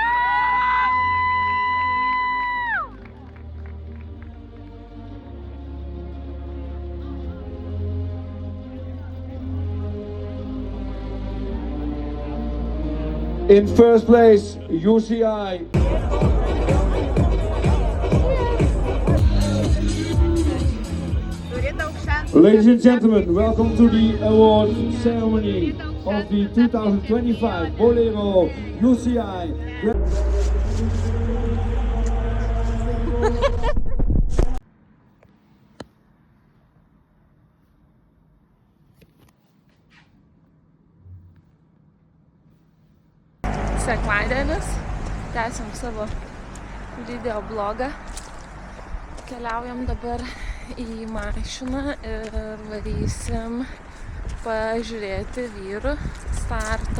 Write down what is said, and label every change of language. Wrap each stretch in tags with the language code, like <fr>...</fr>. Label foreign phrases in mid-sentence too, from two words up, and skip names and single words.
<en>In first place, UCI. Ladies and gentlemen, welcome to the award ceremony of the 2025 Bolero UCI.</en> <lt>Sekmadienis, tęsiam savo video blogą, keliaujam dabar į mašiną ir varysim pažiūrėti vyrų starto.</lt>